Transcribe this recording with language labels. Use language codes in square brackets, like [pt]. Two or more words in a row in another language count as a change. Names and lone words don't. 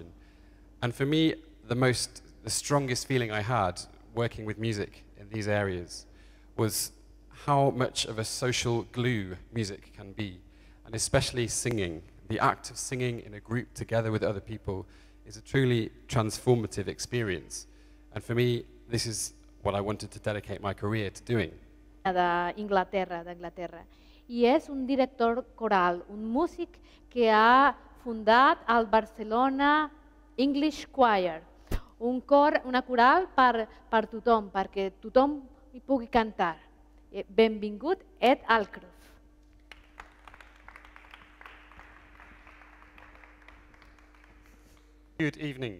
[en] And for me, the strongest feeling I had working with music in these areas was how much of a social glue music can be, and especially singing. The act of singing in a group together with other people is a truly transformative experience. And for me, this is what I wanted to dedicate my career to doing. [ca] d'Anglaterra. I és un director coral, un músic que ha fundat el Barcelona English Choir, una coral per tothom, perquè tothom hi pugui cantar. Benvingut, Ed ALDCROFT. [en] Good evening.